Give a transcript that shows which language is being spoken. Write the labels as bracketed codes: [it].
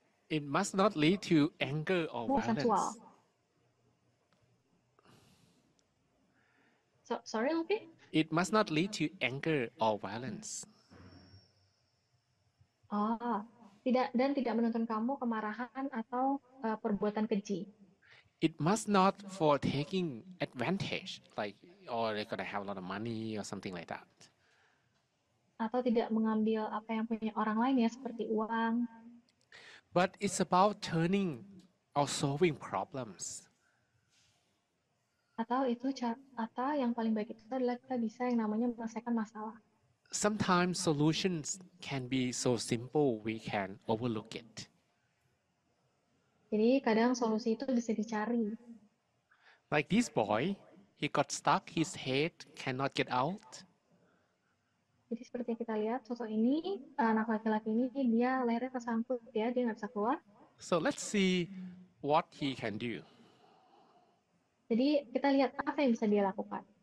[en] It must not lead to anger or sensual. violence. Sorry, Luffy? It must not lead to anger or violence. [id] Tidak menuntun kamu kemarahan atau perbuatan keji. [en] It must not for taking advantage, like, oh, they're gonna have a lot of money or something like that. [id] Atau tidak mengambil apa yang punya orang lain ya, seperti uang. [en] But it's about turning or solving problems. [id] Atau yang paling baik itu adalah kita bisa yang namanya menyelesaikan masalah. [en] Sometimes solutions can be so simple we can overlook it. [id] Jadi kadang solusi itu bisa dicari. [en] Like this boy, he got stuck, his head cannot get out. [id] Jadi seperti yang kita lihat, sosok ini, anak laki-laki ini, dia lehernya tersangkut ya, dia nggak bisa keluar. [en] So let's see what he can do. [id] Jadi kita lihat apa yang bisa dia lakukan.